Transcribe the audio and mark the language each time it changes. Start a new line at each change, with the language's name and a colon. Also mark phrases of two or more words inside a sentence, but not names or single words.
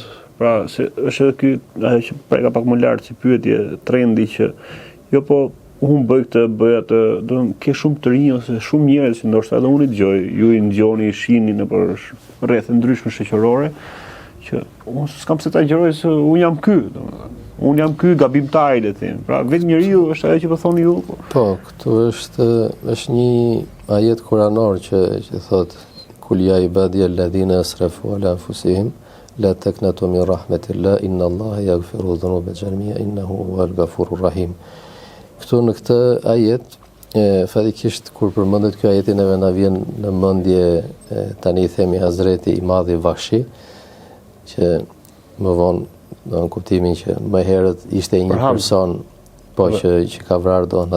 Albanian: Pra, është edhe ky ajo që preka pak më lart si pyetje, trendi që jo po unë bëj këtë, bëj atë, do të ke shumë të rinj ose shumë njerëz që ndoshta edhe unë i dëgjoj, ju i ngjoni, i shihni nëpër rrethë ndryshme shoqërore, që unë s'kam se ta gjeroj se unë jam ky, domethënë. Unë jam ky gabimtari le të them. Pra vetë njeriu është ajo që po thoni ju. Po, këtu është një ajet kuranor që thotë
Arabic: قل يا عبادي الذين أسرفوا على أنفسهم لا تقنطوا من رحمة الله إن الله يغفر الذنوب جميعا إنه هو الغفور الرحيم.
Albanian: Këtu në këtë ajet fatikisht kur përmendet ky ajeti neve na vjen në mendje tani i themi Hazreti i Madhi Vashi, që më vonë në kuptimin që më herët ishte një person që ka vrarë do në